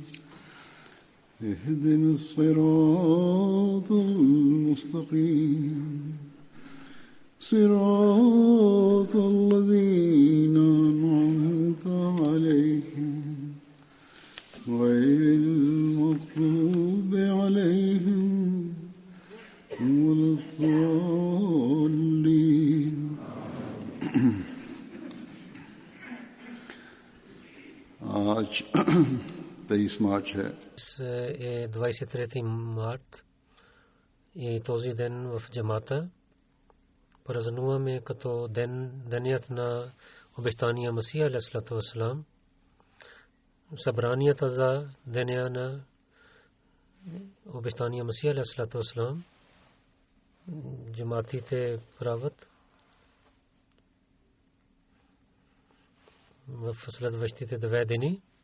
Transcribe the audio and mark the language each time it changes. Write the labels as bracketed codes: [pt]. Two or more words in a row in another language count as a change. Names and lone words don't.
[ar] اهدنا الصراط المستقيم صراط الذين أنعمت عليهم غير المغضوب عليهم ولا الضالين. [hi] आज 23 मार्च है. [bg] 23 март и този ден в джамата празнуваме като денят на обещания Масия [ar] عليه الصلاة والسلام. [bg] Събранията за деня на обещания Масия [ar] عليه الصلاة والسلام [bg] джаматите правят в следващите 2 дни.